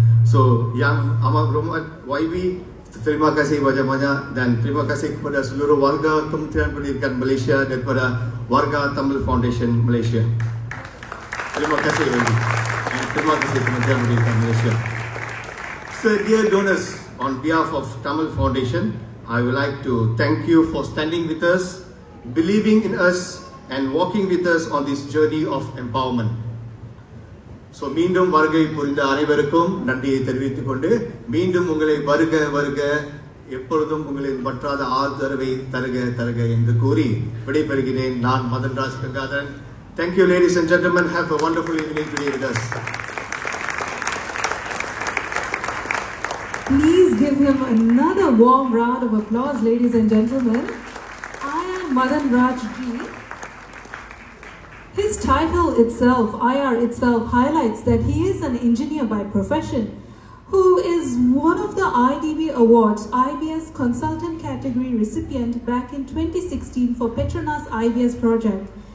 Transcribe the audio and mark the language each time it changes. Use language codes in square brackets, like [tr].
[ms] So yang amat berhormat YB, terima kasih banyak-banyak dan terima kasih kepada seluruh warga Kementerian Pendidikan Malaysia dan kepada warga Tamil Foundation Malaysia. Terima kasih YB. And terima kasih Kementerian Pendidikan Malaysia. [en] So dear donors, on behalf of Tamil Foundation, I would like to thank you for standing with us, believing in us and walking with us on this journey of empowerment. [ta] So மீண்டும் வருகை புரிந்த அனைவருக்கும் நன்றியை தெரிவித்துக் கொண்டு மீண்டும் உங்களை வருக எப்பொழுதும் உங்களின் பற்றாத ஆதரவை தருக என்று கூறி விடைபெறுகிறேன். நான் Madan Raj Gangadharan. [en] Thank you ladies and gentlemen. Have a wonderful evening today with us. Please give him another warm round of applause, ladies and gentlemen. I am Madan Raj Ji. His title itself, IR itself, highlights that he is an engineer by profession who is one of the IDB Awards IBS Consultant Category recipient back in 2016 for Petronas IBS project.